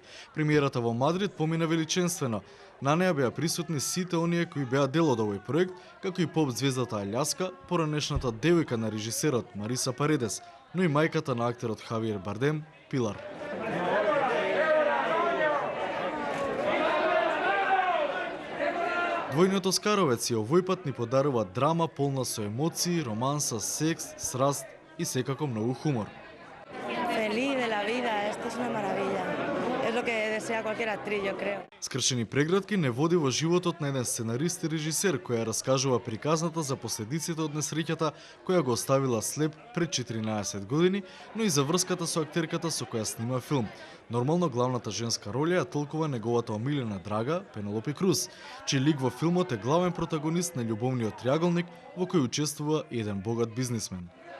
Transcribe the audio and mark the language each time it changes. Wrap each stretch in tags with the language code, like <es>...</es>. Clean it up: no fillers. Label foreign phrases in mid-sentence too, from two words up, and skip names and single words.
<mk>Премиерата во Мадрид помина величенствено. На неа беа присутни сите оние кои беа дел од овој проект, како и поп звездата Аљаска, поранешната девојка на режисерот Мариса Паредес, но и мајката на актерот Хавиер Бардем, Пилар. Двојниот оскаровец и овој пат ни подарува драма полна со емоции, романса, секс, сраст и секако многу хумор.</mk> <es>Feliz de la vida, esto es una maravilla. Es lo que desea cualquier actriz, yo creo.</es> <mk>Скршени прегратки не води во животот на еден сценарист и режисер која раскажува приказната за последиците од несреќата која го оставила слеп пред 14 години, но и за врската со актерката со која снима филм. Нормално главната женска роља ја толкува неговата омилена драга Пенелопи Круз, чиј лик во филмот е главен протагонист на љубовниот триаголник во кој учествува и еден богат бизнисмен.</mk>